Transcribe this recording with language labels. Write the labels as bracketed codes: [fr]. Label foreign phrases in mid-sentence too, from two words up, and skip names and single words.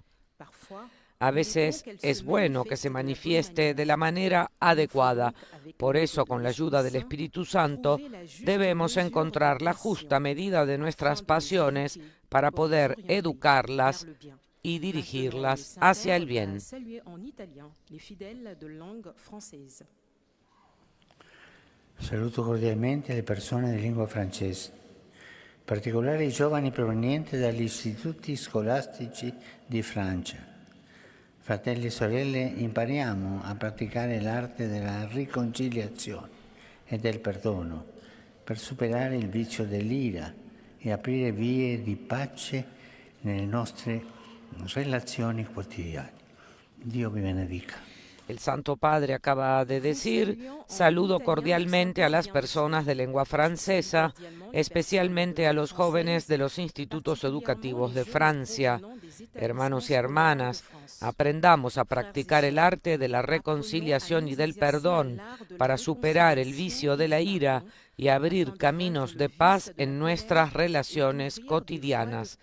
[es] A veces es bueno que se manifieste de la manera adecuada. Por eso, con la ayuda del Espíritu Santo, debemos encontrar la justa medida de nuestras pasiones para poder educarlas y dirigirlas hacia el bien. [it] Saluto cordialmente le persone di lingua francese, in particolare i giovani provenienti dagli istituti scolastici di Francia. Fratelli e sorelle, impariamo a praticare l'arte della riconciliazione e del perdono per superare il vizio dell'ira e aprire vie di pace nelle nostre relazioni quotidiane. Dio vi benedica. [es] El Santo Padre acaba de decir: saludo cordialmente a las personas de lengua francesa, especialmente a los jóvenes de los institutos educativos de Francia. Hermanos y hermanas, aprendamos a practicar el arte de la reconciliación y del perdón para superar el vicio de la ira y abrir caminos de paz en nuestras relaciones cotidianas.